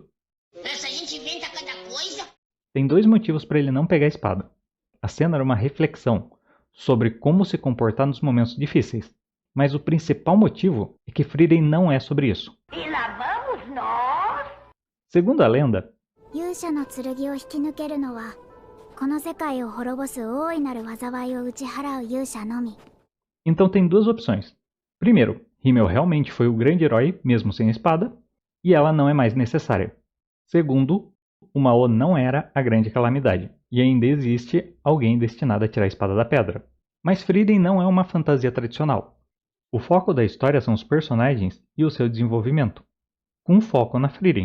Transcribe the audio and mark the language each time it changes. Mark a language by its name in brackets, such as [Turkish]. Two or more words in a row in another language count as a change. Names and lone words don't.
[Portuguese] Essa gente inventa cada coisa. Tem 2 motivos para ele não pegar a espada. A cena era uma reflexão sobre como se comportar nos momentos difíceis, mas o principal motivo é que Frieren não é sobre isso. E lá vamos nós. Segundo a lenda, [Japanese] 勇者の剣を引き抜けるのはこの世界を滅ぼす大いなる災いを打ち払う勇者のみ。 [Portuguese] então tem 2 opções. Primeiro, Himmel realmente foi o grande herói, mesmo sem a espada, e ela não é mais necessária. Segundo, o Mao não era a grande calamidade, e ainda existe alguém destinado a tirar a espada da pedra. Mas Frieren não é uma fantasia tradicional. O foco da história são os personagens e o seu desenvolvimento, com foco na Frieren.